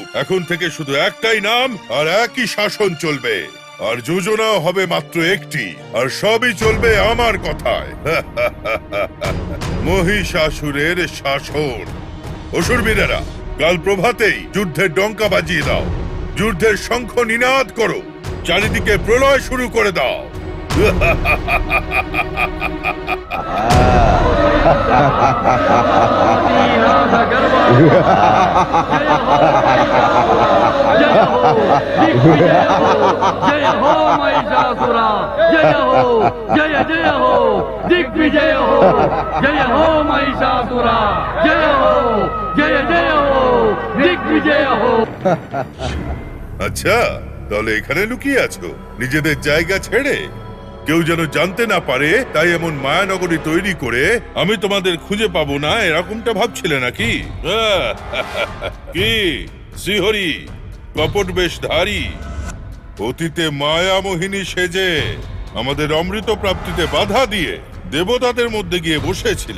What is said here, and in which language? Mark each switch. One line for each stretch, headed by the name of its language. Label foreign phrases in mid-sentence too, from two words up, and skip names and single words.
Bangla: এখন থেকে শুধু একটাই নাম আর একই শাসন চলবে, আর যোজনাও হবে মাত্র একটি, আর সবই চলবে আমার কথায়। মহিষাসুরের শাসন। অসুর বীরেরা, কাল প্রভাতেই যুদ্ধের ডঙ্কা বাজিয়ে দাও, যুদ্ধের শঙ্খ নিনাদ করো, চারিদিকে প্রলয় শুরু করে দাও।
Hindi: जय हो महिषासुरा, जय हो, जय जय हो, दिग्विजय हो, जय हो महिषासुरा, जय हो, जय जय हो, दिग्विजय हो।
Bangla: আচ্ছা, তাহলে এখানে লুকিয়ে আছো নিজেদের জায়গা ছেড়ে? কেউ যেন জানতে না পারে তাই এমন মায়ানগরী তৈরি করে আমি তোমাদের খুঁজে পাবো না, এরকমটা ভাবছিলে নাকি? কি শ্রীহরি, কপট বেশধারী, অতীতে মায়ামোহিনী সেজে আমাদের অমৃত প্রাপ্তিতে বাধা দিয়ে দেবতাদের মধ্যে গিয়ে বসেছিলে।